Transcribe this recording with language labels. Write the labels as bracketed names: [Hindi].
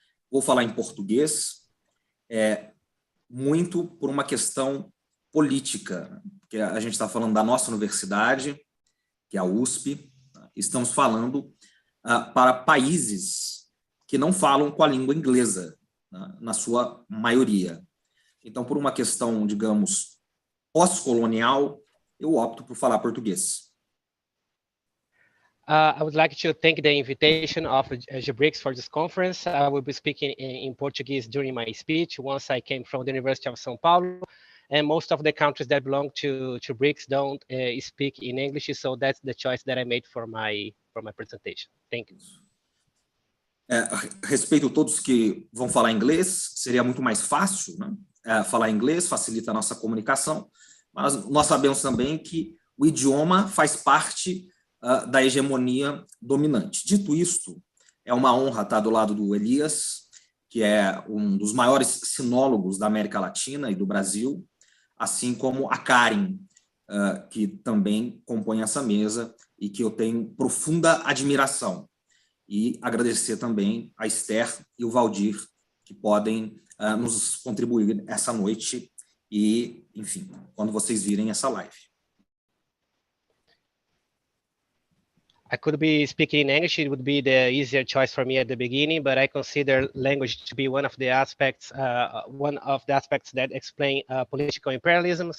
[Portuguese] Vou falar em português, muito por uma questão política, que a gente está falando da nossa universidade, que é a USP, estamos falando para países que não falam com a língua inglesa, na sua maioria. Então, por uma questão, digamos, pós-colonial, eu opto por falar português. [English] I would like to thank the invitation of GEBRICS for this conference. I will be speaking in Portuguese during my speech once I came from the University of São Paulo. And most of the countries that belong to BRICS don't speak in English, so that's the choice that I made for my presentation. Thank you. [Portuguese] Respeito todos que vão falar inglês, seria muito mais fácil, né? Falar inglês facilita a nossa comunicação, mas nós sabemos também que o idioma faz parte da hegemonia dominante. Dito isto, é uma honra estar do lado do Elias, que é um dos maiores sinólogos da América Latina e do Brasil, assim como a Karen, que também compõe essa mesa e que eu tenho profunda admiração. E agradecer também a Ester e o Valdir, que podem nos contribuir essa noite e, enfim, quando vocês virem essa live. [English] I could be speaking in English. It would be the easier choice for me at the beginning, but I consider language to be one of the aspects that explain political imperialism.